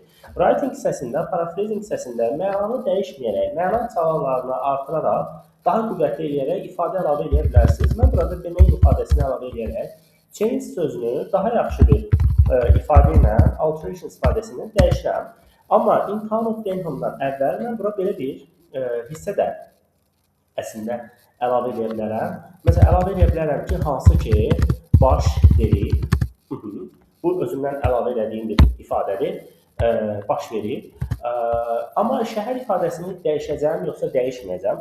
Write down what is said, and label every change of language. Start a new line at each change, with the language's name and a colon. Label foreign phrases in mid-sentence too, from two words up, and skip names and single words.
Azerbaijani: Writing hissəsində, paraphrasing hissəsində mənanı dəyişməyərək, məna çalarlarını artıraraq, daha qüvvətli eləyərək ifadə əlavə edə bilərsiniz. Mən burada deməyin ifadəsini əlavə edərək change sözünü daha yaxşı bir ifadə ilə alteration ifadəsini dəyişirəm. Amma
English: in town of Denham'dan
Azerbaijani: əvvəl mən bura belə bir hissə də əslində əlavə edə bilərəm. Məsələn, əlavə edə bilərəm ki, hansı ki, baş verir. Bu, özümdən əlavə edədiyim bir ifadədir. Baş verir. Amma şəhər ifadəsini dəyişəcəm, yoxsa dəyişməyəcəm.